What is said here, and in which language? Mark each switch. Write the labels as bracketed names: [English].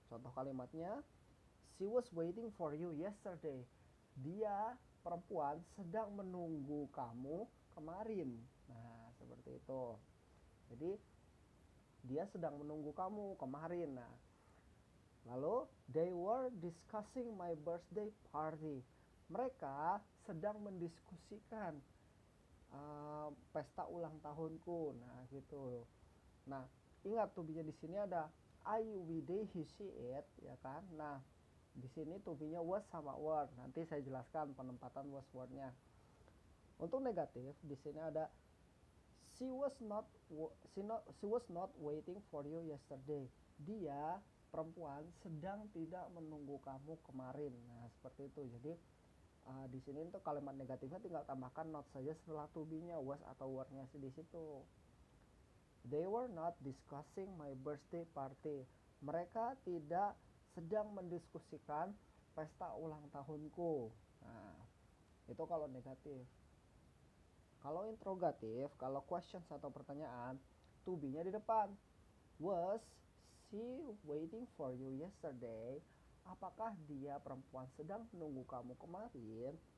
[Indonesian] Contoh kalimatnya, [English] she was waiting for you yesterday. [Indonesian] Dia, perempuan, sedang menunggu kamu kemarin. Nah, seperti itu. Jadi dia sedang menunggu kamu kemarin. Nah, lalu [English] they were discussing my birthday party. [Indonesian] Mereka sedang mendiskusikan pesta ulang tahunku. Nah, gitu. Nah, ingat tuh di sini ada I, we, they, he, she, it, ya kan. Nah, di sini to be-nya was sama were. Nanti saya jelaskan penempatan was were-nya. Untuk negatif, di sini ada [English] she was not waiting for you yesterday. [Indonesian] Dia, perempuan, sedang tidak menunggu kamu kemarin. Nah, seperti itu. Jadi di sini untuk kalimat negatifnya tinggal tambahkan not saja setelah to be-nya, was atau were-nya di situ. [English] They were not discussing my birthday party. [Indonesian] Mereka tidak sedang mendiskusikan pesta ulang tahunku. Nah, itu kalau negatif. Kalau interrogatif, kalau questions atau pertanyaan, to be-nya di depan. [English] Was she waiting for you yesterday? [Indonesian] Apakah dia, perempuan, sedang menunggu kamu kemarin?